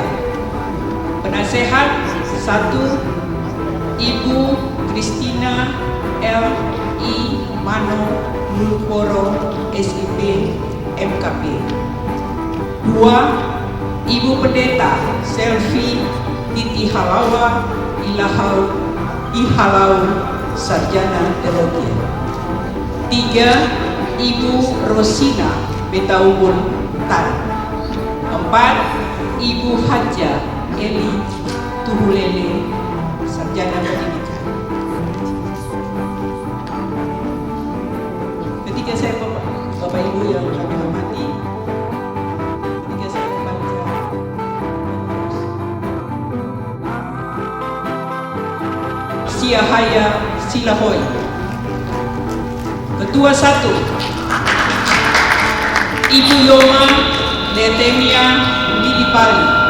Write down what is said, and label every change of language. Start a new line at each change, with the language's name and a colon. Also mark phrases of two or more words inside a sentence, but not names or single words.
Indonesian: Penasehat 1, Ibu Kristina L.I. Mano Mulukoro SIP MKP. 2, Ibu Pendeta Selvi Titi Halawa Ihalau Sarjana Teologi. 3, Ibu Rosina Betaubul Tan. 4, Ibu Haja Eli Tuhulele Sarjana Pendidikan. Ketika saya Bapak Ibu yang kami hormati, ketika saya membaca Siahaya Silahoy, Ketua 1, Ibu Yoma Letemia Dilipali.